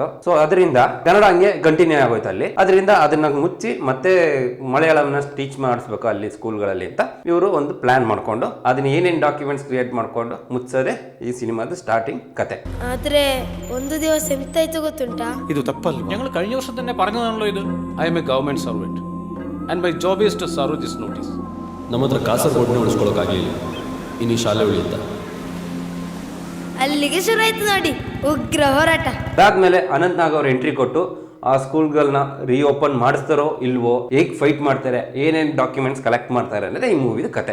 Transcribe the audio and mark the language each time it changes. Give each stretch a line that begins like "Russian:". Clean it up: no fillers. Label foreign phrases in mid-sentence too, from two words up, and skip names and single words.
Kannada: ಸೊ ಅದರಿಂದ ಕನ್ನಡ ಹಂಗೆ ಕಂಟಿನ್ಯೂ ಆಗೋಯ್ತು ಅಲ್ಲಿ. ಅದರಿಂದ ಅದನ್ನ ಮುಚ್ಚಿ ಮತ್ತೆ ಮಲಯಾಳಂನ ಟೀಚ್ ಮಾಡಿಸ್ಬೇಕು ಅಲ್ಲಿ ಸ್ಕೂಲ್ಗಳಲ್ಲಿ ಅಂತ ಇವರು ಒಂದು ಪ್ಲಾನ್ ಮಾಡ್ಕೊಂಡು ಅದನ್ನ ಏನೇನು ಡಾಕ್ಯುಮೆಂಟ್ಸ್ ಕ್ರಿಯೇಟ್ ಮಾಡ್ಕೊಂಡು ಮುಚ್ಚೋದೇ ಈ ಸಿನಿಮಾದ ಸ್ಟಾರ್ಟಿಂಗ್ ಕತೆ. ಆದ್ರೆ ಒಂದು ದಿವಸ ಎಂತಾಯ್ತು ಗೊತ್ತುಂಟಾ? ಇದು ತಪ್ಪಲ್ಲ.
Malayalam: ഞങ്ങൾ കഴിഞ്ഞ വർഷം തന്നെ പറഞ്ഞതാണല്ലോ ഇത്.
English: I am a government servant and my job is to serve this notice.
Kannada: ನಮ್ಮ ಹತ್ರ ಕಾಸರಗೋಡನ್ನ ಉಳಿಸ್ಕೊಳ್ಳೋಕ್ಕಾಗಲಿಲ್ಲ, ಇನ್ನು ಈ ಶಾಲೆ ಉಳಿಯುತ್ತ. ಅಲ್ಲಿಗೆ ಶುರು ಆಯ್ತು ನೋಡಿ ಉಗ್ರ ಹೋರಾಟ. ಅದಾದ್ಮೇಲೆ ಅನಂತ್ ನಾಗ್ ಅವ್ರು ಎಂಟ್ರಿ ಕೊಟ್ಟು ಆ ಸ್ಕೂಲ್ಗಳನ್ನ ರೀಓಪನ್ ಮಾಡಿಸ್ತಾರೋ ಇಲ್ವೋ, ಹೇಗೆ ಫೈಟ್ ಮಾಡ್ತಾರೆ, ಏನೇನು ಡಾಕ್ಯುಮೆಂಟ್ಸ್ ಕಲೆಕ್ಟ್ ಮಾಡ್ತಾರೆ ಅನ್ನೋದೇ ಈ ಮೂವಿದ ಕತೆ.